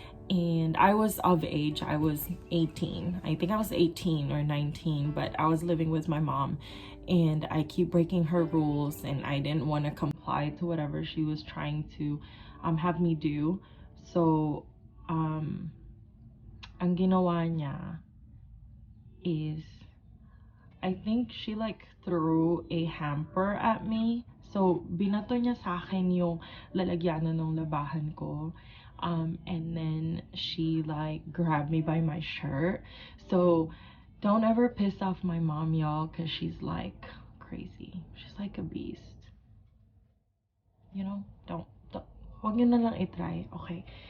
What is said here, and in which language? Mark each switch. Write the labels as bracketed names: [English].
[English] And I was of age. I was 18. I think I was 18 or 19, but I was living with my mom, and I keep breaking her rules, and I didn't want to comply to whatever she was trying to have me do. So [Filipino] ang ginawa niya [English] is, I think she like threw a hamper at me. [Filipino] So, binato niya sa akin yung lalagyanan ng labahan ko. [English] And then she like grabbed me by my shirt. So, don't ever piss off my mom, y'all, because she's like crazy. She's like a beast. You know? Don't. [Filipino] Huwag niyo na lang itry. [English] Okay.